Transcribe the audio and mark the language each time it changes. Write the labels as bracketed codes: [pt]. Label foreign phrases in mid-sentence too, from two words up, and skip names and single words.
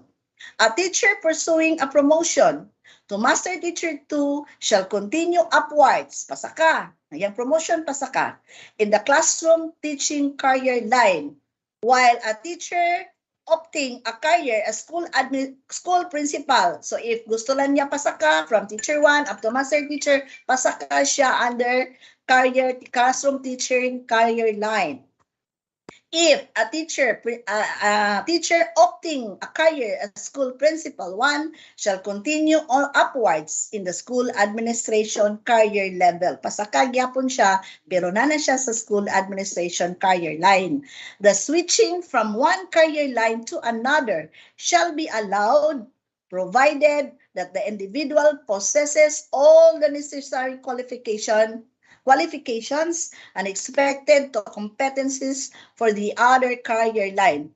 [en] A teacher pursuing a promotion to Master Teacher 2 shall continue upwards, [ceb] pasaka, yung promotion pasaka, [en] in the classroom teaching career line, while a teacher opting a career as school principal. So if [ceb] gusto lang niya pasaka [en] from teacher 1 up to master teacher, [ceb] pasaka siya [en] under classroom teaching career line. If a teacher opting a career as school principal 1 shall continue on upwards in the school administration career level. [ceb] Pasaka gyapon siya pero na siya sa [en] school administration career line. The switching from one career line to another shall be allowed provided that the individual possesses all the necessary qualifications and expected to competencies for the other career line.